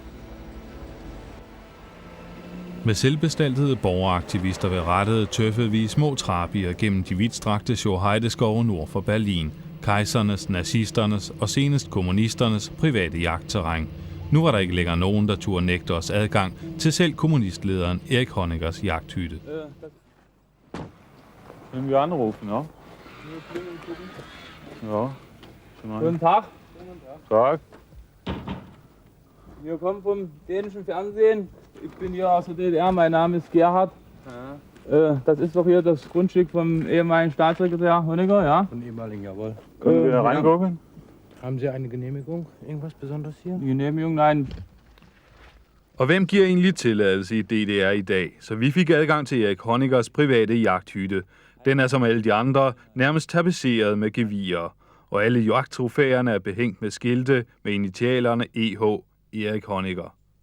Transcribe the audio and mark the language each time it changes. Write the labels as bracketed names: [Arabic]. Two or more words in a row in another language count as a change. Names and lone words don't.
[Danish] Med selvbestaltede borgeraktivister ved rettet tøffede vi små trapier gennem de vidtstrakte Schorheideskove nord for Berlin, kejsernes, nazisternes og senest kommunisternes private jagtterræn. Nu var der ikke længere nogen, der turde nægte os adgang til selv kommunistlederen Erik Honeckers jagthytte. [German] Können wir anrufen, ja? Ja. Guten Tag. Tag. Wir kommen vom dänischen Fernsehen. Ich bin hier aus der DDR, mein Name ist Gerhard. Ja. Das ist doch hier das Grundstück vom ehemaligen Staatssekretär Honecker, ja? Von ehemaligen, jawohl. Können wir reingucken? Haben Sie eine Genehmigung? Irgendwas Besonderes hier? Die Genehmigung, nein. [Danish] Og hvem giver egentlig tilladelse i DDR i dag? Så vi fik adgang til Erik Honeckers private jagthytte. Den er som alle de andre nærmest tapetseret med gevirer. Og alle jagttrofæerne er behængt med skilte med initialerne EH, Erik Honecker.